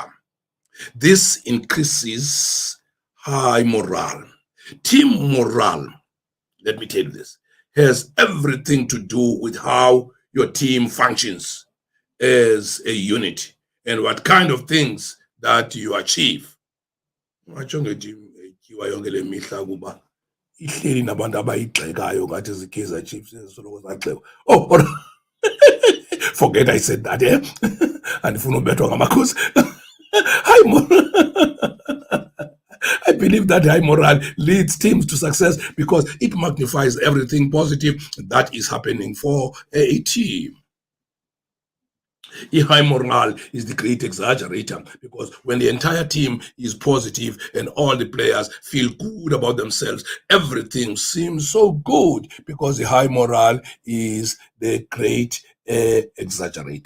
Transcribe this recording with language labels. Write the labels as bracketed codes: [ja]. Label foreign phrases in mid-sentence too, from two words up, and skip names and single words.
[en] This increases high morale. Team morale, let me tell you this, has everything to do with how your team functions as a unit and what kind of things that you achieve. [xh] Ihleli nabantu abayigxekayo ngathi zi-Kaizer Chiefs ezisoloko zagxekwa. [en] Oh, forget I said that, eh? [xh] Andifuna ubethwa ngamakhosi. [en] I believe that high morale leads teams to success because it magnifies everything positive that is happening for a team. A high morale is the great exaggerator because when the entire team is positive and all the players feel good about themselves, everything seems so good because the high morale is the great exaggerator.